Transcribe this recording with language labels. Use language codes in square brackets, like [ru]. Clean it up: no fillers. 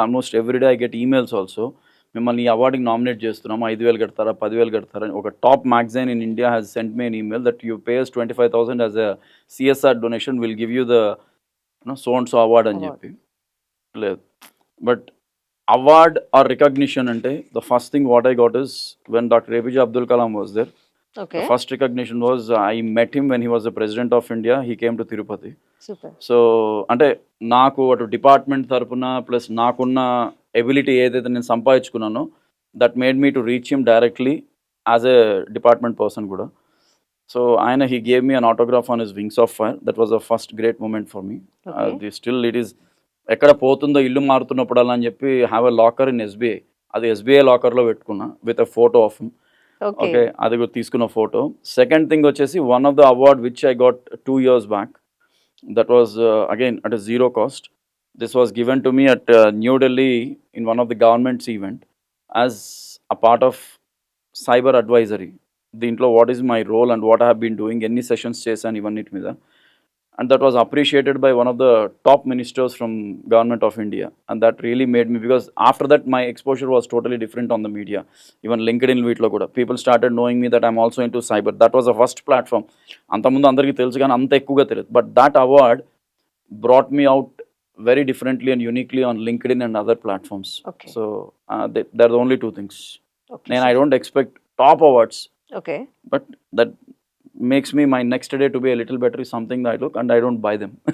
[en] Almost everyday I get emails also. [te] మిమ్మల్ని ఈ అవార్డుకి nominate చేస్తున్నాము, 5,000 కడతారా, 10,000 కడతారా అని. [en] ఒక top magazine in India has sent me an email that you pays 25,000 as a CSR donation, will give you the so and so award అని award. [te] చెప్పి. లేదు, [en] But award or recognition అంటే the first thing what I got is when doctor APJ Abdul Kalam was there. Okay. The first recognition was I met him when he was the president of India. He came to Tirupati. Super. [te] So అంటే నాకు అటు department తరపున plus నాకున్న ability ఏదైతే నేను సంపాదించుకున్నానో [en] that made me to reach him directly as a department person [te] కూడా. [en] So ఆయన he gave me an autograph on his wings of fire. That was the first great moment for me. Okay. [te] The still it is ఎక్కడ పోతుందో ఇల్లు మారుతున్నప్పుడల్లా అని చెప్పి [en] Have a locker in SBI. [te] అది SBI లాకర్లో పెట్టుకున్నా [en] With a photo of him. Okay. [te] Okay, అది కూడా తీసుకున్న ఫోటో. [en] Second thing వచ్చేసి one of the award which I got 2 years back. That was again at a zero cost. This was given to me at New Delhi in one of the government's event as a part of cyber advisory. దీంట్లో what is my role and what I have been doing, [te] ఎన్ని sessions చేశాను ఇవన్నిటి మీద. [en] And that was appreciated by one of the top ministers from government of India, and that really made me, because after that my exposure was totally different on the media. Even LinkedIn [te] వీటిలో కూడా [en] people started knowing me that I'm also into cyber. That was the first platform. [te] అంతకుముందు అందరికీ తెలుసు కానీ అంత ఎక్కువగా తెలియదు. [en] But that award brought me out very differently and uniquely on LinkedIn and other platforms. Okay. So there are only two things. Okay And I sir. don't expect top awards, okay. but that makes me my next day to be a little better is something that I look and I don't buy them.